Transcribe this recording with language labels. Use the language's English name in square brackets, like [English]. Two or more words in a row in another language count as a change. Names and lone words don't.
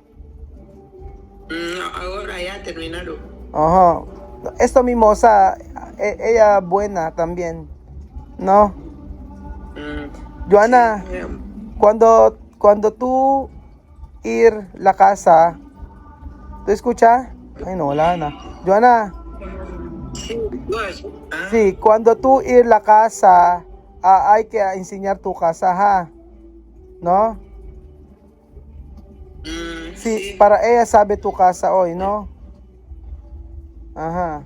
[Spanish] No, ahora ya terminaron. Ajá. Esto mimosa, ella buena también, ¿no? Mm, Joana, sí, cuando tú ir la casa, ¿tú escuchas? [Filipino] Ay, no, wala na. [Spanish] Joana, sí, pues, ah, sí, cuando tú ir la casa, hay que enseñar tu casa, ¿ja? ¿No? Sí, sí, para ella sabe tu casa hoy, ¿no? Ajá.